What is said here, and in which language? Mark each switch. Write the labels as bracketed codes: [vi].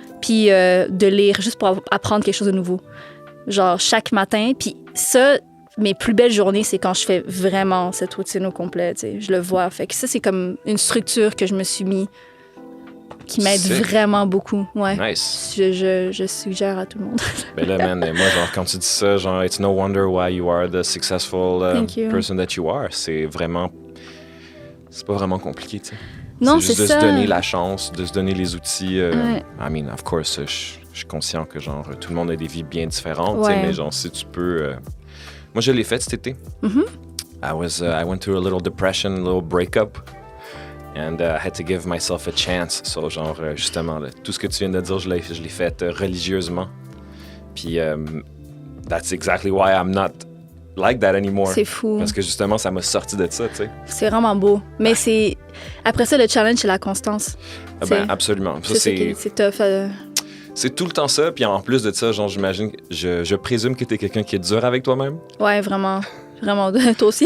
[fr] Puis de lire, juste pour apprendre quelque chose de nouveau. Genre chaque matin. Puis ça, mes plus belles journées, c'est quand je fais vraiment cette routine au complet, tu sais. Je le vois. Fait que ça, c'est comme une structure que je me suis mis qui m'aide vraiment beaucoup. Ouais. [en] Nice. [fr] Je suggère à tout le monde. Mais là, man, moi, genre, quand tu dis ça, genre, [en] it's no wonder why you are the successful person that you are. [fr] C'est vraiment... C'est pas vraiment compliqué, tu sais. Non, c'est juste ça. De se donner la chance, de se donner les outils. [en] I mean, of course, [fr] je suis conscient que, genre, tout le monde a des vies bien différentes, mais genre, si tu peux... Moi, je l'ai fait cet été. [en] I went through a little depression, a little breakup. And I had to give myself a chance. [fr] So, genre, justement, là, tout ce que tu viens de dire, je l'ai fait religieusement. [en] Puis, that's exactly why I'm not like that anymore. [fr] C'est fou. Parce que justement, ça m'a sorti de ça, tu sais. C'est vraiment beau. Mais c'est... Après ça, le challenge, c'est la constance. Ben, absolument. Ça, c'est tough. C'est tout le temps ça. Puis en plus de ça, genre, j'imagine... Je présume que t'es quelqu'un qui est dur avec toi-même. Ouais, vraiment. Vraiment. Toi aussi.